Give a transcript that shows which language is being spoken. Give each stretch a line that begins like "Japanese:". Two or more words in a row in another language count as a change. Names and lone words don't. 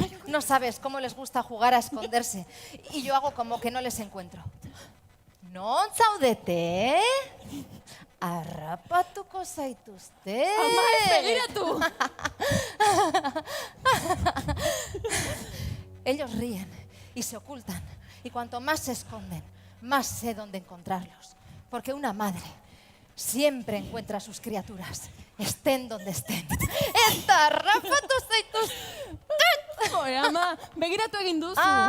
Spanish: No sabes cómo les gusta jugar a esconderse. Y yo hago como que no les encuentro.
Basque: Non zaudete? Harrapatuko zaituzte. Ama, ez begiratu!
Spanish: Ellos ríen y se ocultan. Y cuanto más se esconden, más sé dónde encontrarlos. Porque una madre siempre encuentra a sus criaturas, estén donde estén.
Basque: Eta harrapatu zaituzte! Joe, ama, begiratu egin duzu.